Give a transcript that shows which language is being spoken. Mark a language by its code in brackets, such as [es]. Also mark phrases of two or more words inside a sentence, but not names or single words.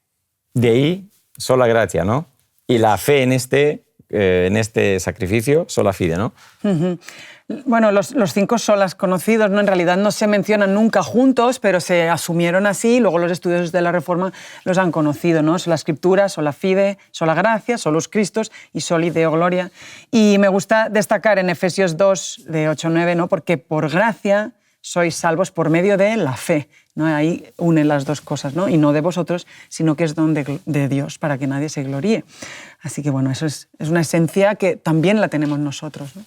[es] De ahí, [la] sola gratia, [es] ¿no? Y la fe en este sacrificio, [la] sola fide, [es] ¿no? Bueno, los 5 solas conocidos, ¿no? En realidad no se mencionan nunca juntos, pero se asumieron así y luego los estudiosos de la Reforma los han conocido, ¿no? [la] Sola Scriptura, sola fide, sola gratia, solus Christus y soli Deo gloria. [es] Y me gusta destacar en Efesios 2, de 8-9, ¿no? Porque por gracia sois salvos por medio de la fe, ¿no? Ahí unen las dos cosas, ¿no? Y no de vosotros, sino que es don de Dios para que nadie se gloríe. Así que, bueno, eso es una esencia que también la tenemos nosotros, ¿no?